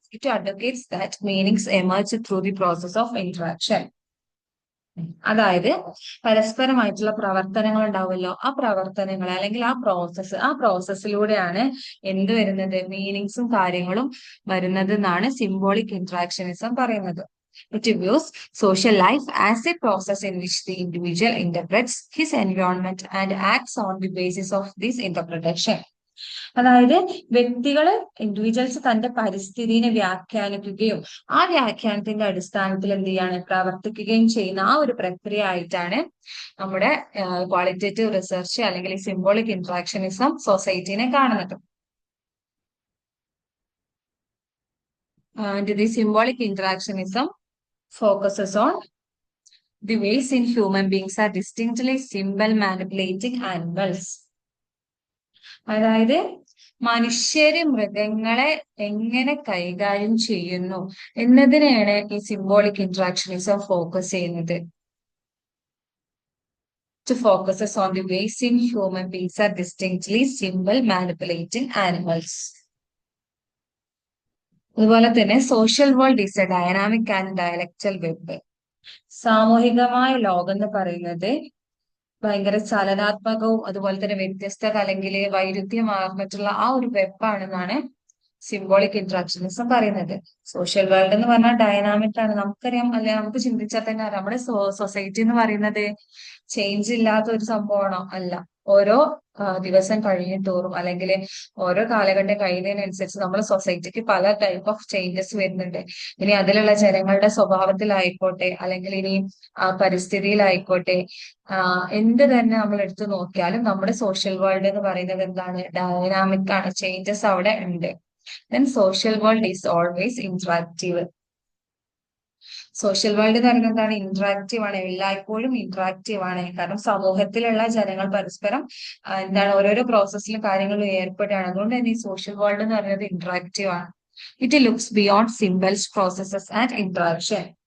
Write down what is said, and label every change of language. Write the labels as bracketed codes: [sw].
[en] It advocates that meanings emerge through the process of interaction. [ml] അതായത് പരസ്പരമായിട്ടുള്ള പ്രവർത്തനങ്ങൾ ഉണ്ടാവുമല്ലോ, ആ പ്രവർത്തനങ്ങൾ അല്ലെങ്കിൽ ആ പ്രോസസ്സിലൂടെയാണ് എന്ത് വരുന്നത്, മീനിങ്സും കാര്യങ്ങളും വരുന്നത് എന്നാണ് സിംബോളിക് ഇന്ററാക്ഷനിസം പറയുന്നത്. [en] It views social life as a process in which the individual interprets his environment and acts on the basis of this interpretation. [ml] അതായത് ഇൻഡിവിജ്വൽസ് തന്റെ പരിസ്ഥിതിനെ വ്യാഖ്യാനിക്കുകയും ആ വ്യാഖ്യാനത്തിന്റെ അടിസ്ഥാനത്തിൽ എന്ത് ചെയ്യാണ് പ്രവർത്തിക്കുകയും ചെയ്യുന്ന ആ ഒരു പ്രക്രിയ ആയിട്ടാണ് നമ്മുടെ ക്വാളിറ്റേറ്റീവ് റിസർച്ച് അല്ലെങ്കിൽ സിംബോളിക് ഇന്ററാക്ഷനിസം സൊസൈറ്റിനെ കാണുന്നത്. [en] The symbolic interactionism focuses on the ways in human beings are distinctly symbol manipulating animals. [ml] അതായത് മനുഷ്യര് മൃഗങ്ങളെ എങ്ങനെ കൈകാര്യം ചെയ്യുന്നു എന്നതിനെയാണ് ഈ സിംബോളിക് ഇന്ററാക്ഷനിസം ഫോക്കസ് ചെയ്യുന്നത്. [en] To focuses on the ways in human beings are distinctly symbol manipulating animals. [ml] അതുപോലെ തന്നെ [en] Social world is a dynamic and dialectal web. [ml] സാമൂഹികമായ ലോകം എന്ന് പറയുന്നത് ഭയങ്കര ചലനാത്മകവും അതുപോലെ തന്നെ വ്യത്യസ്ത അല്ലെങ്കിൽ വൈരുദ്ധ്യമാർന്നിട്ടുള്ള ആ ഒരു വെബാണെന്നാണ് സിംബോളിക് ഇന്ററാക്ഷനിസം പറയുന്നത്. സോഷ്യൽ വേൾഡ് എന്ന് പറഞ്ഞാൽ ഡൈനാമിക് ആണ്. നമുക്കറിയാം അല്ലെ, നമുക്ക് ചിന്തിച്ചാൽ തന്നെ നമ്മുടെ സൊസൈറ്റി എന്ന് പറയുന്നത് ചേഞ്ച് ഇല്ലാത്ത ഒരു സംഭവമാണോ? അല്ല. ഓരോ ദിവസം കഴിഞ്ഞിട്ടോറും അല്ലെങ്കിൽ ഓരോ കാലഘട്ടം കഴിയുന്നതിനനുസരിച്ച് നമ്മുടെ സൊസൈറ്റിക്ക് പല ടൈപ്പ് ഓഫ് ചേഞ്ചസ് വരുന്നുണ്ട്. ഇനി അതിലുള്ള ജനങ്ങളുടെ സ്വഭാവത്തിലായിക്കോട്ടെ അല്ലെങ്കിൽ ഇനി പരിസ്ഥിതിയിലായിക്കോട്ടെ, എന്ത് തന്നെ നമ്മൾ എടുത്തു നോക്കിയാലും നമ്മുടെ സോഷ്യൽ വേൾഡ് എന്ന് പറയുന്നത് എന്താണ്, ഡൈനാമിക് ആണ്. ചേഞ്ചസ് അവിടെ ഉണ്ട്. [en] Then social world is always interactive. [ml] Social world എന്ന് പറയുന്നത് എന്താണ്, ഇന്ററാക്റ്റീവ് ആണ്, എല്ലായ്പ്പോഴും ഇന്ററാക്റ്റീവ് ആണ്. കാരണം സമൂഹത്തിലുള്ള ജനങ്ങൾ പരസ്പരം എന്താണ് ഓരോരോ പ്രോസസ്സിലും കാര്യങ്ങളും ഏർപ്പെടുകയാണ്. അതുകൊണ്ട് തന്നെ ഈ സോഷ്യൽ വേൾഡ് എന്ന് പറയുന്നത് ഇന്ററാക്റ്റീവ് ആണ്. [en] It looks beyond symbols, processes and interaction.